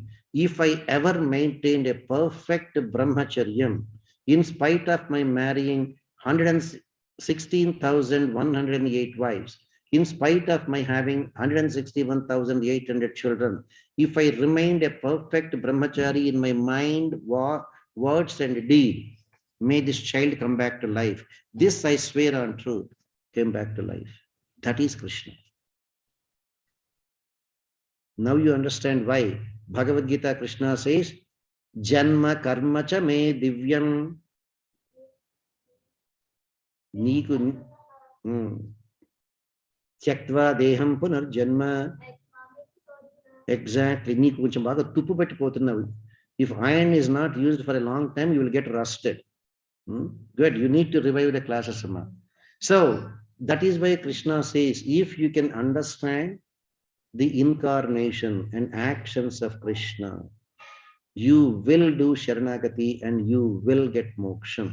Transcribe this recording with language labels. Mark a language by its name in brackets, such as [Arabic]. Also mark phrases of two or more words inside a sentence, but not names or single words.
[English] If I ever maintained a perfect brahmacharyam, in spite of my marrying 116,108 wives, in spite of my having 161,800 children, if I remained a perfect brahmachari in my mind, words and deed, may this child come back to life. This I swear on truth, came back to life. That is Krishna. Now you understand why Bhagavad Gita Krishna says, [Sanskrit] जन्म कर्म च मे दिव्यम्. Niku त्यक्त्वा देहं पुनर् जन्म. [English] Exactly. [Telugu] నీకు కొంచెం బాగా తుప్పు పెట్టి పోతున్నావు. [English] If iron is not used for a long time, you will get rusted. Good. You need to revive the classes. So that is why Krishna says, if you can understand the incarnation and actions of Krishna, you will do Sharanagati and you will get moksha.